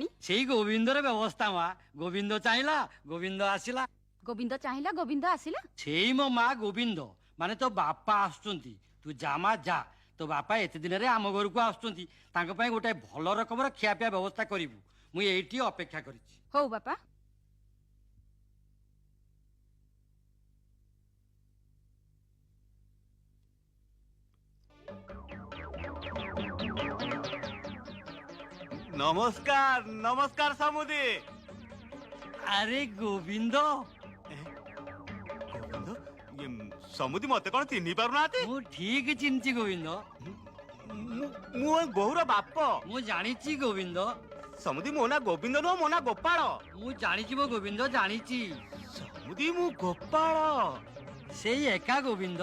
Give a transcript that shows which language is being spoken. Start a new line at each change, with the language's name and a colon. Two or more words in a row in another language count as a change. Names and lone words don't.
Odia: ସେଇ ଗୋବିନ୍ଦର ବ୍ୟବସ୍ଥା ମା। ଗୋବିନ୍ଦ ଚାହିଁଲା, ଗୋବିନ୍ଦ ଆସିଲା। ଗୋବିନ୍ଦ ଚାହିଁଲା, ଗୋବିନ୍ଦ ଆସିଲା। ସେଇ ମୋ ମା ଗୋବିନ୍ଦ ମାନେ ତୋ ବାପା ଆସୁଛନ୍ତି। ତୁ ଯା ମା ଯା, ତୋ ବାପା ଏତେ ଦିନରେ ଆମ ଘରକୁ ଆସୁଛନ୍ତି, ତାଙ୍କ ପାଇଁ ଗୋଟେ ଭଲ ରକମର ଖିଆପିଆ ବ୍ୟବସ୍ଥା କରିବୁ। ମୁଁ ଏଇଠି ଅପେକ୍ଷା କରିଛି। ହଉ ବାପା। ନମସ୍କାର ନମସ୍କାର ସମୁଦି। ଆରେ ଗୋବିନ୍ଦ, গোবিন্দ, ସମୁଦି ମତେ କଣ ଚିହ୍ନି ପାରୁନାହାନ୍ତି? ମୁଁ ଠିକ ଚିହ୍ନିଛି ଗୋବିନ୍ଦ। ମୁଁ ଏ ବୋହୁର ବାପ। ମୁଁ ଜାଣିଛି ଗୋବିନ୍ଦ। ସମୁଦି ମୋ ନା ଗୋବିନ୍ଦ ନୁହଁ, ମୋ ନା ଗୋପାଳ। ମୁଁ ଜାଣିଛି ମୋ ଗୋବିନ୍ଦ, ଜାଣିଛି। ସମୁଦି ମୁଁ ଗୋପାଳ। ସେଇ ଏକା ଗୋବିନ୍ଦ।